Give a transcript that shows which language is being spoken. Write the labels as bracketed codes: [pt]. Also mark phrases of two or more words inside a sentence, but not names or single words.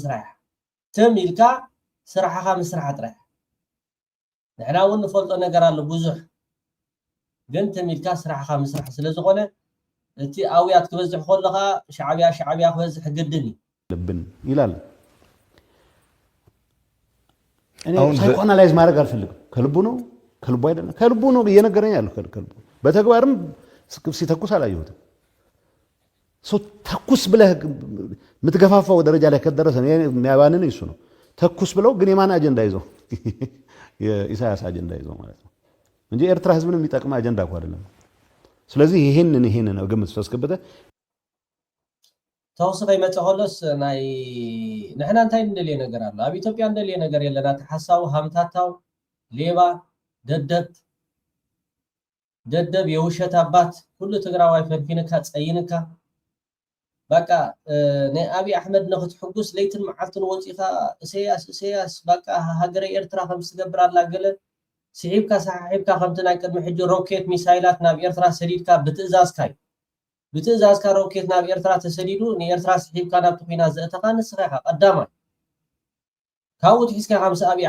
[ti] ምስራሕ ጥራሕ ንሕና እውን ንፈልጦ ነገር ኣሎ ብዙሕ ግን ተሚልካ ስራሕኻ ምስራሕ ስለ ዝኾነ እቲ ኣውያት ክበዝሕ ከለኻ ሻዕብያ ክበዝሕ ግድን [am] ልብን ይላል እኔ ሳይኮአናላይዝ ማድረግ አልፈልግም ከልቡ ነው ከልቡ አይደለም ከልቡ ነው እየነገረኝ ያለው ከልቡ በተግባርም ሲተኩስ አላየሁትም ሶ ተኩስ ብለህ ምትገፋፋው ደረጃ ላይ ከደረሰ የሚያባንን እሱ ነው ተኩስ ብለው ግን የማን አጀንዳ ይዘው የኢሳያስ አጀንዳ ይዘው ማለት ነው እንጂ ኤርትራ ህዝብን የሚጠቅም አጀንዳ እኮ አይደለም ስለዚህ ይሄን ነው ግምት ተስከበተ [ti] ተወሰነ ይመጣኸለስ ናይ ንሕና እንታይ እንደልየ ነገር አለ ኣብ ኢትዮጵያ እንደልየ ነገር የለና ተሐሳው ሃምታታው [am] ሌባ ደደብ የውሸት አባት ሁሉ [ti] ትግራዋይ ፈንፊንካ ፀይንካ በቃ ናይ አብይ አሕመድ ንኽትሕጉስ ለይትን መዓልትን ወፂኻ እሰያስ በቃ ሃገረ ኤርትራ ከም ዝገብር ኣላ ገለ ስሒብካ ሰሓሒብካ ከምቲ ናይ ቅድሚ ሕጂ ሮኬት ሚሳይላት ናብ ኤርትራ ሰዲድካ ብትእዛዝካ ሮኬት ናብ ኤርትራ ተሰዲዱ ንኤርትራ ስሒብካ ናብ ኩናት ዘእተኻ ንስኻ ኢኻ ቀዳማይ ካብኡ ትሒዝካ ከምሲ አብይ